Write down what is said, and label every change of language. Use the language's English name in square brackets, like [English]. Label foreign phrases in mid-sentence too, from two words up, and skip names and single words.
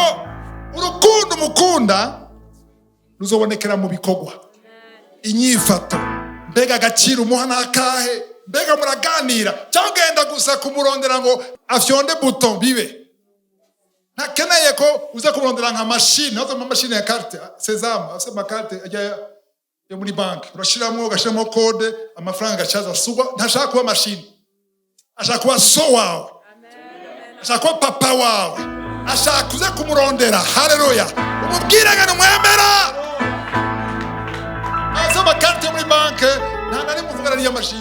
[Rundi] Urukundo mukunda ruzobonekera mu bikorwa, inyifato. Mbega agaciro umuha nakahe? Mbega muraganira cyangwa genda gusa kumurondera ngo afyonde buton bibe? Nakeneye ko uza kumurondera nka machine, nazo machine ya carte Sesame, afite makarte ajya yo muri banki, urashiramo ugashiramo code, amafaranga gacaza sugwa. Ntashaka kuba machine, ashaka kuba so wawe, ashaka kuba papa wawe, ashaka kuza kumurondera. Haleluya. Umubwire ngo numwemera. Azo makarte muri banki nta nari muvugana n'iyo machine.